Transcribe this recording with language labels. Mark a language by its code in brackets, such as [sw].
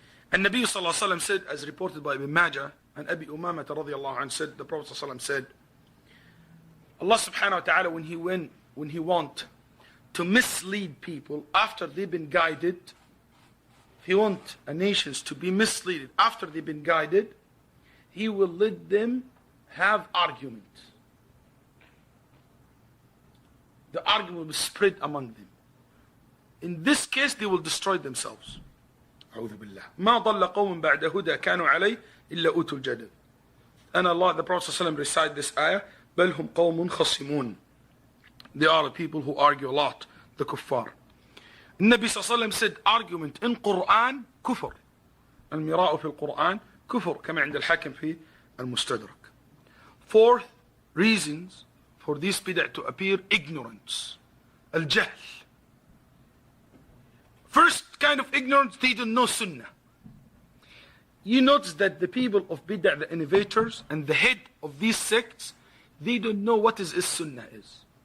[en] And Nabi sallallahu alaihi wasallam said, as reported by Ibn Majah, and Abi Umamah radiyallahu anhu said, the Prophet sallallahu alaihi wasallam said, Allah subhanahu wa ta'ala, when he want to mislead people after they've been guided, if he want a nations to be misled after they've been guided, he will let them have argument. The argument will spread among them. In this case, they will destroy themselves. [ar] أعوذ بالله. ما ضل قوم بعد هدى كانوا عليه إلا أوتوا الجدل. [en] And Allah, the Prophet ﷺ recite this ayah, [ar] بل هم قوم خصمون. [en] They are the people who argue a lot, the kuffar. [ar] النبي صلى الله عليه وسلم [en] said, argument in Quran [ar] كفر. المراء في القرآن كفر كما عند الحاكم في المستدرك. [en] Fourth reasons for this bid'ah to appear, ignorance. [ar] الجهل. [en] First kind of ignorance, they don't know sunnah. You notice that the people of bid'ah, the innovators and the head of these sects, they don't know what is sunnah is.